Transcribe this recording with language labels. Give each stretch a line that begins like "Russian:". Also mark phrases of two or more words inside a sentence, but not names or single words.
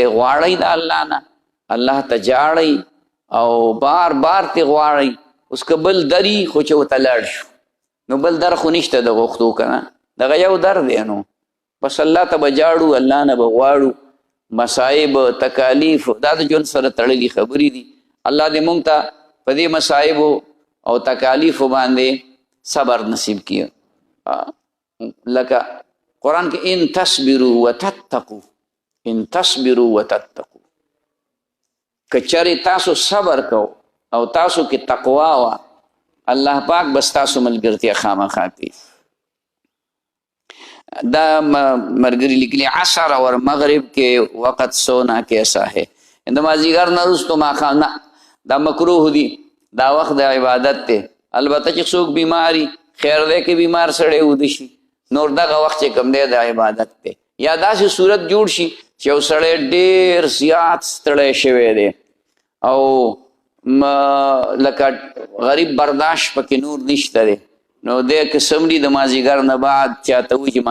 Pashto: غواړئ د الله نه الله ته جاړئ او بار بار ترې غواړئ اوس که بل دري خو چې ورته لاړ شو نو بل در خو نشته د غوښتو که نه دغه یو در دی نو بس الله ته به جاړو الله نه به غواړو مصائب تکالیف دا د ژوند سره تړلي خبرې دي الله دې مونږ ته په دې مصائبو او تکالیفو باندې صبر نصیب کړي لکه قرآن کې
Arabic: ان تصبروا وتتقوا ان تصبروا وتتقوا
Pashto: که چرې تاسو صبر کو او تاسو کې تقوا وه الله پاک بس تاسو ملګرتیا خامخا کوي دا مرګري لیکلي
Urdu: عصر اور مغرب کے وقت سونا کیسا ہے
Pashto: د مازدیګر نه وروسته ماښام نه دا مکروه دي دا وخت د عبادت دی البته چې څوک بیماري خیر دی که بیمار سړی وده شي نور دغه وخت چې کوم دی د عبادت دی یا داسې صورت جوړ شي چې یو سړی ډېر زیات ستړی شوی دی او لکه غریب برداشت پکې نور نشته دی نو دی که سمري د مازدیګر نه بعد چاته وایي چې